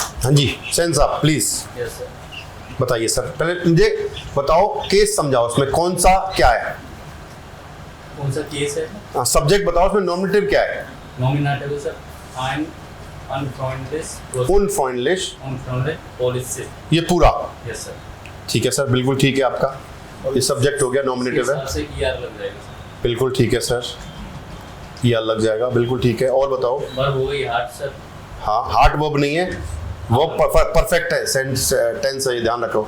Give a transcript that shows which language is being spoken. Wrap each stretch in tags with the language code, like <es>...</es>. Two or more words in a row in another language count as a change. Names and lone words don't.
<hi>हाँ जी सेन साहब प्लीज</hi> <en>यस सर।</en> <hi>बताइए सर। पहले मुझे बताओ केस समझाओ, उसमें कौन सा क्या है? कौन सा केस है? सब्जेक्ट बताओ, उसमें नॉमिनेटिव क्या है? नॉमिनेटिव सर</hi> <de>ein unfreundlich उनफ्रेंडलिश Polizist।</de> <hi>ये पूरा</hi> <en>यस सर।</en> <hi>ठीक है सर, बिल्कुल ठीक है आपका। ये सब्जेक्ट हो गया, नॉमिनेटिव है, हिसाब से ER लग जाएगा सर। बिल्कुल ठीक है सर, ये लग जाएगा, बिल्कुल ठीक है। और बताओ। वर्ब हो गई हार्ट सर। हाँ हार्ट वर्ब नहीं है, वो परफेक्ट है, टेंस है, ये ध्यान रखो।</hi>